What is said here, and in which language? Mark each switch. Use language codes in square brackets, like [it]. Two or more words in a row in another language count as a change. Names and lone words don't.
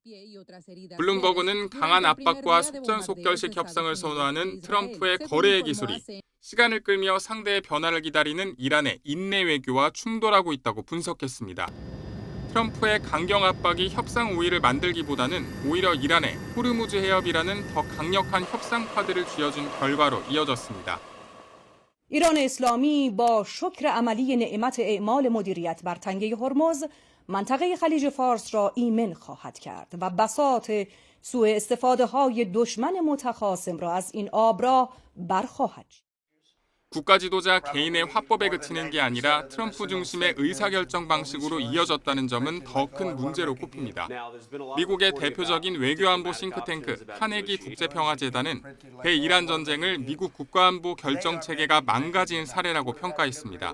[ko] 블룸버그는 강한 압박과 속전속결식 협상을 선호하는 트럼프의 거래의 기술이 시간을 끌며 상대의 변화를 기다리는 이란의 인내 외교와 충돌하고 있다고 분석했습니다. 트럼프의 강경 압박이 협상 우위를 만들기보다는 오히려 이란의 호르무즈 해협이라는 더 강력한 협상 카드를 쥐어준 결과로 이어졌습니다. [fa] ایران اسلامی با شکر عملی نعمت اعمال مدیریت بر تنگه هرمز منطقه خلیج فارس را ایمن خواهد کرد و بساط سوء استفاده های دشمن متخاصم را از این آبراه برخواهد شد. [ko] 국가 지도자 개인의 화법에 그치는 게 아니라 트럼프 중심의 의사결정 방식으로 이어졌다는 점은 더 큰 문제로 꼽힙니다. 미국의 대표적인 외교안보 싱크탱크 카네기 국제평화재단은 대이란 전쟁을 미국 국가안보 결정체계가 망가진 사례라고 평가했습니다.